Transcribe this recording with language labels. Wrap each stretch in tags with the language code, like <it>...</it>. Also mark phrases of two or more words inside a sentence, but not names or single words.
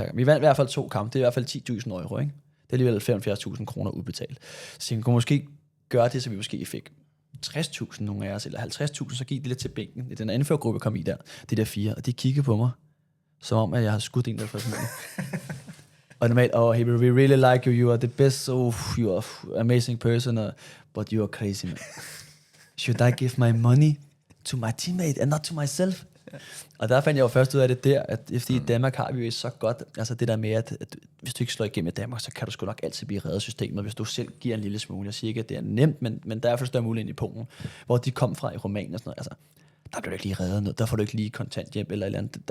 <da>Vi vandt i hvert fald 2 kampe. Det er i hvert fald 10.000 euro, ikke? Det er alligevel 75.000 kroner udbetalt. Så jeg kunne måske gøre det, så vi måske fik 60.000 nogle af os, eller 50.000, så gik det lidt til bænken. Det er den anførergruppe, kom i der, de der 4, og de kiggede på mig, som om, at jeg havde skudt en der for sådan og normalt,</da> <en>hey, we really like you, you are the best, you are an amazing person, but you are crazy, man. Should I give my money to my teammate, and not to myself?</en> <da>Og der fandt jeg jo først ud af det der, at fordi i Danmark har vi jo så godt, altså det der med, at hvis du ikke slår igennem i Danmark, så kan du sgu nok altid blive reddet systemet, hvis du selv giver en lille smule. Jeg siger ikke, at det er nemt, men der er i hvert fald større mulighed i Polen, hvor de kom fra i Rumænien og sådan noget. Altså, der bliver du ikke lige reddet noget, der får du ikke lige kontanthjælp eller et eller andet.</da>